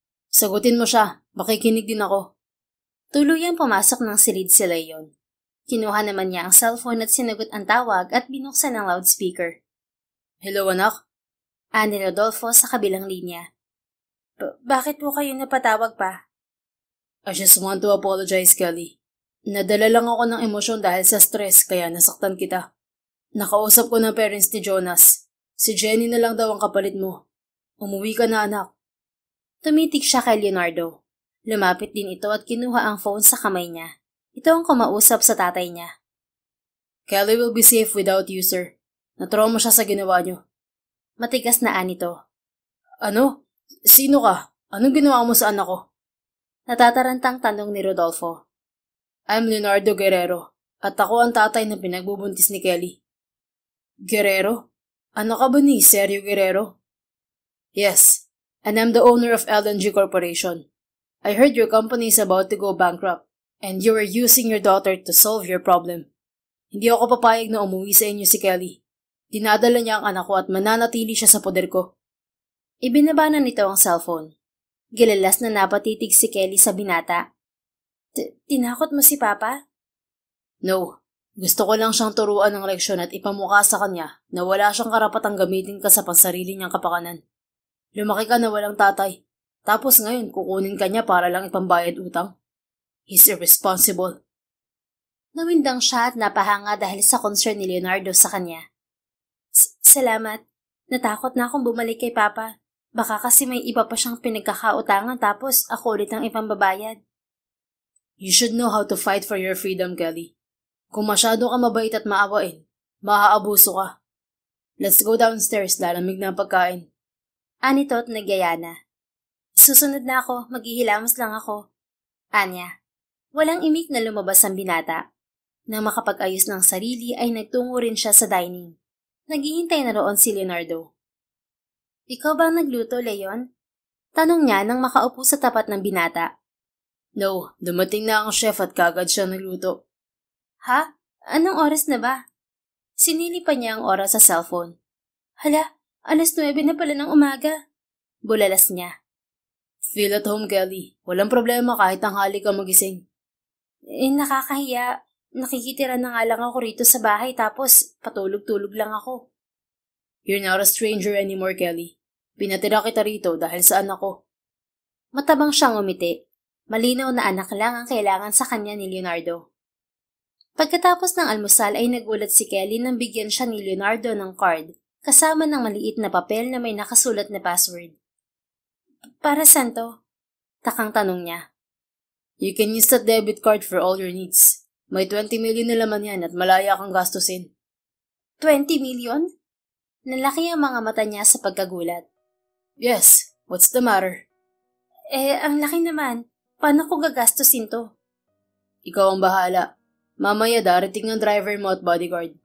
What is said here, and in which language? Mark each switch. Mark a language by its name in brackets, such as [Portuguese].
[Filipino] Sagutin mo siya. Makikinig din ako. Tuluyang pumasok ng silid si Leon. Kinuha naman niya ang cellphone at sinagot ang tawag at binuksan ang loudspeaker. Hello, anak? Ani Rodolfo sa kabilang linya. Bakit po kayo napatawag pa? [English] I just want to apologize, Kelly. [Filipino] Nadala lang ako ng emosyon dahil sa stress kaya nasaktan kita. Nakausap ko ng parents ni Jonas. Si Jenny na lang daw ang kapalit mo. Umuwi ka na, anak. Tumitig siya kay Leonardo. Lumapit din ito at kinuha ang phone sa kamay niya. Ito ang kumausap sa tatay niya. [English] Kelly will be safe without you, sir. [Filipino] Natrauma siya sa ginawa niyo. Matigas na anito. Ano? Sino ka? Anong ginawa mo sa anak ko? Natatarantang tanong ni Rodolfo. [English] I'm Leonardo Guerrero, [Filipino] at ako ang tatay na pinagbubuntis ni Kelly. Guerrero? Ano ka ba ni Sergio Guerrero? [English] Yes, and I'm the owner of LNG Corporation. I heard your company is about to go bankrupt, and you were using your daughter to solve your problem. [Filipino] Hindi ako papayag na umuwi sa inyo si Kelly. Dinadala niya ang anak ko at mananatili siya sa poder ko. Ibinaba na nito ang cellphone. Gilalas na napatitig si Kelly sa binata. Tinakot mo si Papa? [English] No. [Filipino] Gusto ko lang siyang turuan ng leksyon at ipamukha sa kanya na wala siyang karapatang gamitin ka sa pansarili niyang kapakanan. Lumaki ka na walang tatay. Tapos ngayon kukunin ka niya para lang ipambayad utang. [English] He's irresponsible. [Filipino] Nawindang siya at napahanga dahil sa concern ni Leonardo sa kanya. Salamat. Natakot na akong bumalik kay Papa. Baka kasi may iba pa siyang pinagkakautangan tapos ako ulit ang ipambabayad. [English] You should know how to fight for your freedom, Kelly. [Filipino] Kung masyado ka mabait at maawain, maaabuso ka. [English] Let's go downstairs, [Filipino] lalamig na ang pagkain. Anito at nagyaya na. Susunod na ako, maghihilamos lang ako. Anya. Walang imik na lumabas ang binata. Nang makapag-ayos ng sarili ay nagtungo rin siya sa dining. Naghihintay na roon si Leonardo. Ikaw ba nagluto, Leon? Tanong niya nang makaupo sa tapat ng binata. No, dumating na ang chef at kagad siya nagluto. Ha? Anong oras na ba? Sinili pa niya ang oras sa cellphone. Hala, 9:00 na pala ng umaga. Bulalas niya. [English] Feel at home, [Filipino] Kelly. Walang problema kahit tanghali ka magising. Nakakahiya. Nakikitira na nga lang ako rito sa bahay tapos patulog-tulog lang ako. [English] You're not a stranger anymore, Kelly. [Filipino] Pinatira kita rito dahil sa anak ko. Matabang siyang umiti. Malinaw na anak lang ang kailangan sa kanya ni Leonardo. Pagkatapos ng almusal ay nagulat si Kelly nang bigyan siya ni Leonardo ng card kasama ng maliit na papel na may nakasulat na password. Para saan to? Takang tanong niya. [English] You can use that debit card for all your needs. [Filipino] May 20 million na laman yan at malaya kang gastusin. 20 million? Nalaki ang mga mata niya sa pagkagulat. [English] Yes, what's the matter? [Filipino] Ang laki naman. Paano ko gagastusin to? Ikaw ang bahala. Mamaya darating ang driver mo at bodyguard.